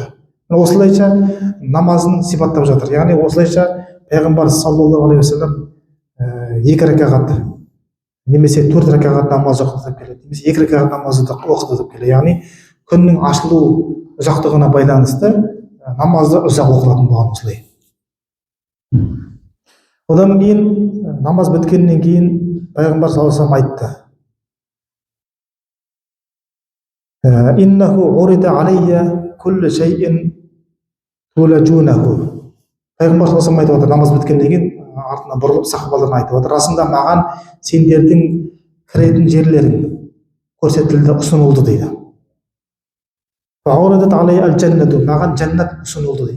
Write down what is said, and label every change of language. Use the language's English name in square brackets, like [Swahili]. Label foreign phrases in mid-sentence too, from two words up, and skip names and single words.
[Kazakh] Осылайша намазын сипаттап жатыр. Яғни осылайша пайғамбар [Arabic] صلى الله عليه وسلم [Kazakh] 2 ракағат немесе 4 ракағат намаз оқыды деп келеді. Немесе 2 ракағат намаз оқыды деп келеді. Яғни күннің ашылу ұзақтығына байланысты намазды ұзақ оқылатын болған осылай. Одан кейін намаз біткеннен кейін пайғамбар [Arabic] صلى الله عليه وسلم [Kazakh] айтты: [Arabic] إنه عرض علي كل شيء تولجونه. [Kazakh] Пайғамбар [Arabic] صلى الله عليه وسلم [Kazakh] айтып отыр, намаз біткеннен кейін артына бұрылып сахабаларына айтып отыр: расында маған сендердің кіретін жерлерің көрсетілді, ұсынылды дейді. Маған жәннат ұсынылды дейді.